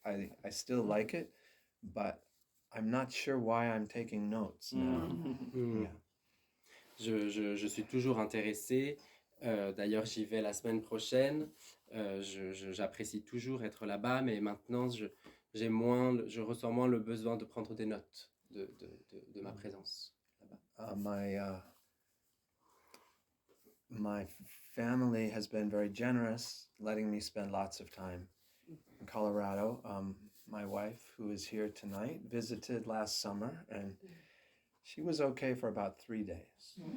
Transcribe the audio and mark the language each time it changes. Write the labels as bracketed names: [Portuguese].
[English] I still like it, but I'm not sure why I'm taking notes now. Yeah. [French] Je suis toujours intéressé. D'ailleurs, j'y vais la semaine prochaine. J'apprécie toujours être là-bas, mais maintenant, je ressens moins le besoin de prendre des notes de ma présence là-bas. [English] My family has been very generous, letting me spend lots of time in Colorado. My wife, who is here tonight, visited last summer, and she was okay for about 3 days.